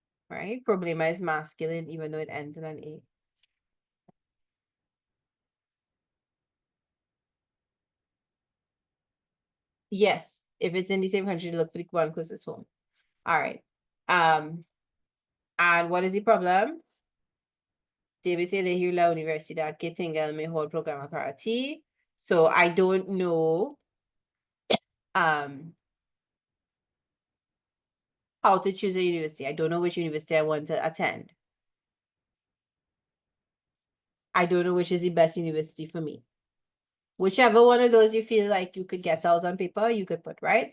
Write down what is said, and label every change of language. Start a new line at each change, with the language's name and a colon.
English: Right? Problema is masculine, even though it ends in an A. Yes, if it's in the same country, look for the one closest home. All right. And what is the problem?
Spanish: Debes elegir la universidad que tenga el mejor programa para ti.
English: So I don't know how to choose a university. I don't know which university I want to attend. I don't know which is the best university for me. Whichever one of those you feel like you could get out on paper, you could put, right?